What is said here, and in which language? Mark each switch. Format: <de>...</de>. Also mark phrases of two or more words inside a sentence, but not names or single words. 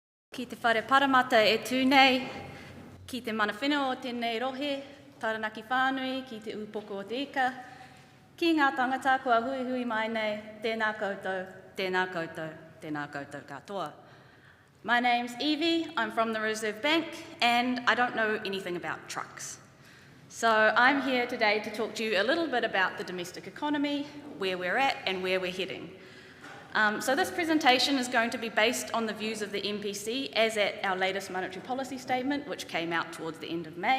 <mi>Ki te whare paramata e tūnei, ki te mana whenua o tēnei rohe, taranaki whānui, ki te upoko o te ika, ki ngā tangata kua hui hui mai nei, tēnā koutou, tēnā koutou, tēnā koutou katoa.</mi> <en>My name's Evie, I'm from the Reserve Bank, and I don't know anything about trucks. So I'm here today to talk to you a little bit about the domestic economy, where we're at and where we're heading. So this presentation is going to be based on the views of the MPC as at our latest monetary policy statement, which came out towards the end of May.</en>